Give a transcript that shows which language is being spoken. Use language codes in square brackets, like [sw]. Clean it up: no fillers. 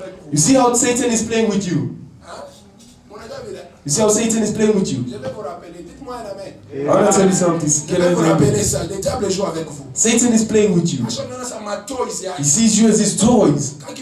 [en] You see how Satan is playing with you? [fr] On a déjà vu là. [en] You see how Satan is playing with you? [fr] Je vais vous rappeler. Dites-moi un amen. [en] I want to tell you something. [fr] Je vais vous rappeler ça. Le diable joue avec vous. [en] Satan is playing with you. He sees you as his toys.